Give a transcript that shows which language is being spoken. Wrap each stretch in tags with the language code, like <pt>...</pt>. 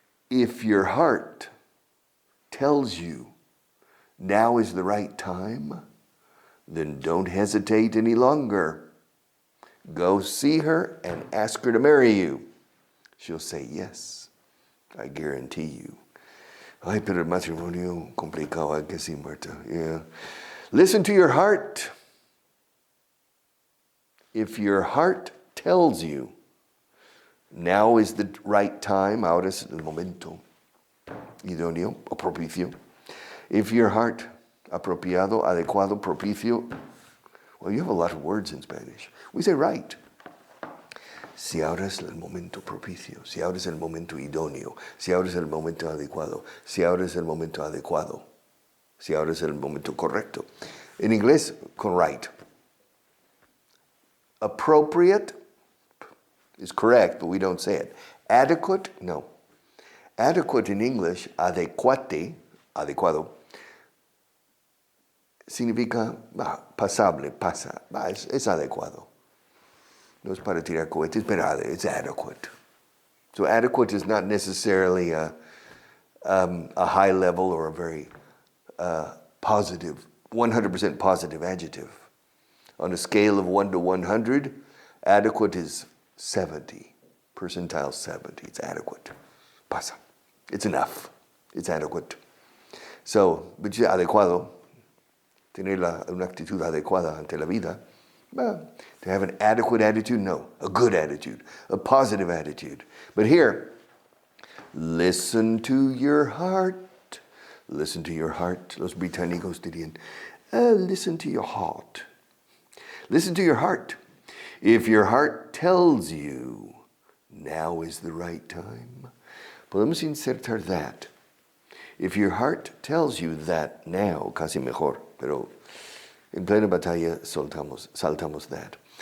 <en>If your heart tells you now is the right time, then don't hesitate any longer. Go see her and ask her to marry you. She'll say yes, I guarantee you.</en> <es>Ay, pero el matrimonio complicado, que sí, Marta.</es> <en>Yeah. Listen to your heart. If your heart tells you now is the right time,</en> <es>ahora es el momento idóneo o propicio.</es> <en>If your heart,</en> <es>apropiado, adecuado, propicio, well, you have a lot of words in Spanish.</es> <en>We say right.</en> <es>Si ahora es el momento propicio, si ahora es el momento idóneo, si ahora es el momento adecuado, si ahora es el momento adecuado, si ahora es el momento correcto. En inglés, con right.</es> <en>Appropriate is correct, but we don't say it. Adequate, no. Adequate in English,</en> <es>adecuate, adecuado, significa pasable, pasa, es adecuado. No es para tirar cohetes, pero</es> <en>it's adequate. So adequate is not necessarily a high level or a very positive, 100% positive adjective. On a scale of 1 to 100, adequate is 70, percentile 70. It's adequate. Pasa. It's enough. It's adequate. So, which is</en> <es>adecuado, tener una actitud adecuada ante la vida.</es> <en>To have an adequate attitude? No. A good attitude. A positive attitude. But here, listen to your heart. Listen to your heart.</en> <es>Los británicos dirían,</es> <en>listen to your heart. Listen to your heart. If your heart tells you now is the right time,</en> <es>podemos insertar</es> <en>that. If your heart tells you that now,</en> <es>casi mejor, pero en plena batalla saltamos</es> <en>that.</en>